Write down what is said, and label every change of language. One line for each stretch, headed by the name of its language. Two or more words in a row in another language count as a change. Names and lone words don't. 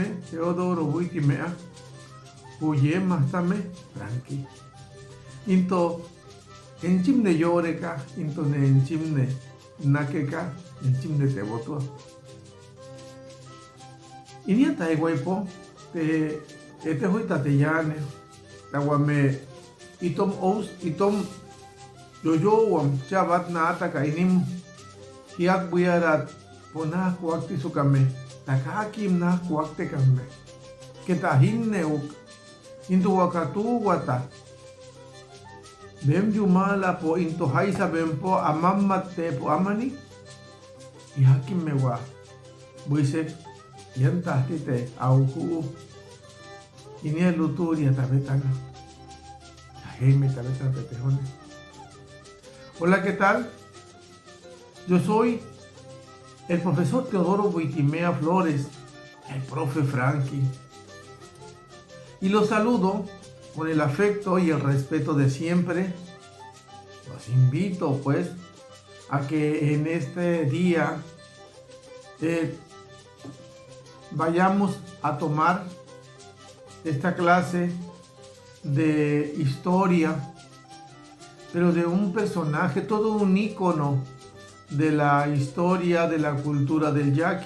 Yaqui: Teodoro buikimea. Huye mastame. Frankie. Into. En chimne yoreka. Into ne en chimne. Nakeka. En chimne tebotua. Inia taiguaipo.
Spanish: Este hoy
Yaqui: tateyane. Tawame. Itom ous. Itom. Yoyowam. Chabat na ataka inim. Hiak buyarat. Pona kuakti sukame. Takakim na kuakte kame. Ketahin neuk. Into wakatu wata. Bem jumala po into haisa bem po amamate po amani. Ihakim mewa. Buise. Yan tahtite auku. Ini luturia tabetana. Jaime tabetana tetejone.
Spanish: Hola, ¿qué tal? Yo soy el profesor Teodoro Buitimea Flores, el profe Frankie. Y los saludo con el afecto y el respeto de siempre. Los invito pues a que en este día vayamos a tomar esta clase de historia, pero de un personaje, todo un ícono de la historia, de la cultura del yaqui.